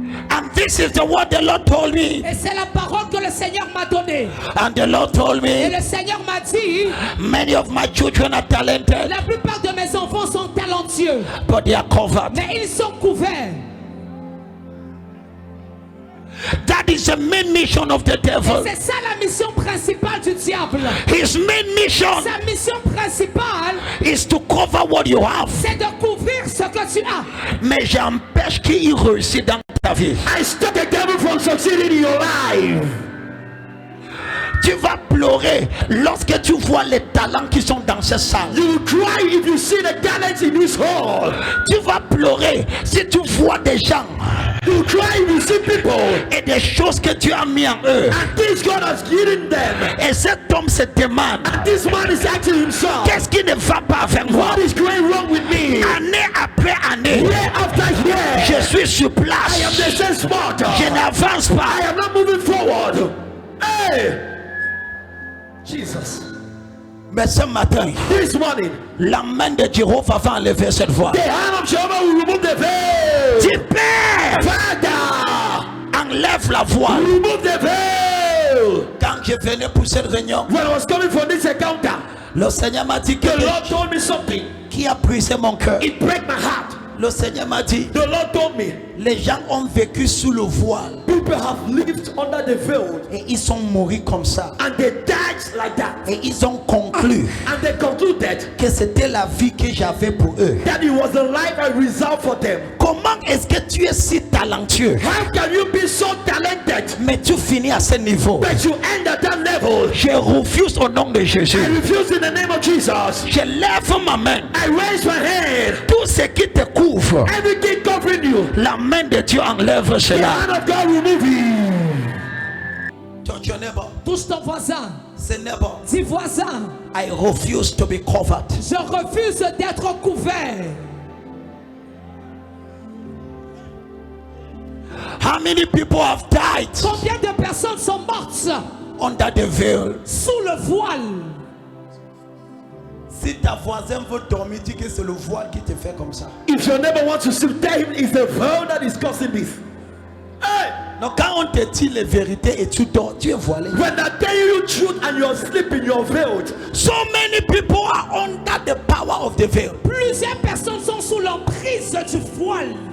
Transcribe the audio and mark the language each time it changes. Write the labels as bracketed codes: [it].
[en] And this is the word the Lord told me. [fr] Et c'est la parole que le Seigneur m'a donnée. [en] And the Lord told [fr] Et [en] me, [fr] le Seigneur m'a dit, [en] many of my children are talented, [fr] la plupart de mes enfants sont talentueux, [en] but they are covered. [fr] mais ils sont couverts. [en] That is the main mission of the devil. [fr] C'est ça la mission principale du diable. [en] His main mission [fr] Sa mission principale, [en] is to cover what you have. [fr] c'est de couvrir ce que tu as. Mais j'empêche qu'il réussisse dans ta vie. [en] I stop the devil from succeeding in your life. [fr] Tu vas pleurer lorsque tu vois les talents qui sont dans cette salle. [en] You will cry if you see the talents in this hall. [fr] Tu vas pleurer si tu vois des gens [en] You will cry if you see people [fr] et des choses que tu as mis en eux. [en] and things God has given them. [fr] Et cet homme se demande, [en] And this man is asking himself, [fr] qu'est-ce qui ne va pas avec moi? [en] what is going wrong with me? [fr] Année après année, [en] Year after year, [fr] je suis sur [en] I am [fr] place. [en] the same spot. [fr] Je n'avance [en] I [fr] pas. [en] am not moving forward. Hey, Jesus. [fr] Mais ce matin, [en] This morning, [fr] la main de Jéhovah va enlever cette voix. [en] the hand of Jehovah will remove the veil. [fr] Dis, Père, [en] Father, [fr] enlève la voix. [en] remove the veil. [fr] Quand je venais pour cette réunion, [en] When I was coming for this encounter, [fr] le Seigneur m'a dit que [en] the Lord told me something. [fr] qui a brisé mon cœur. [en] It broke my heart. [fr] Le Seigneur m'a dit, [en] The Lord told me, [fr] les gens ont vécu sous le voile [en] people have lived under the veil [fr] et ils sont morts comme ça. [en] and they died like that. [fr] Et ils ont conclu [en] And they concluded [fr] que c'était la vie que j'avais pour eux. [en] that it was the life I reserved for them. [fr] Comment est-ce que tu es si talentueux, [en] How can you be so talented, [fr] mais tu finis à ce niveau? [en] but you end at that level? [fr] Je refuse au nom de Jésus. [en] I refuse in the name of Jesus. [fr] Je lève ma main. [en] I raise my hand. [fr] Tout ce qui te couvre, [en] Everything covering you, [fr] la main de Dieu enlève [en] the [fr] cela. [en] hand of God remove it. [fr] Ton neighbor, Touche ton voisin. c'est neighbor. Dis voisin, [en] I refuse to be covered. [fr] je refuse d'être couvert. [en] How many people have died [fr] Combien de personnes sont mortes [en] under the veil? [fr] sous le voile? Si ta voisin veut dormir, dis que c'est le voile qui te fait comme ça. [en] If your neighbor wants to sleep, tell him it's the veil that is causing this. Hey, [fr] Donc quand on te dit les vérités et tu dors, tu es voilé. [en] when I tell you truth and you're sleeping, you're veiled. So many people are under the power of the veil. [fr] Plusieurs personnes sont sous l'emprise du voile.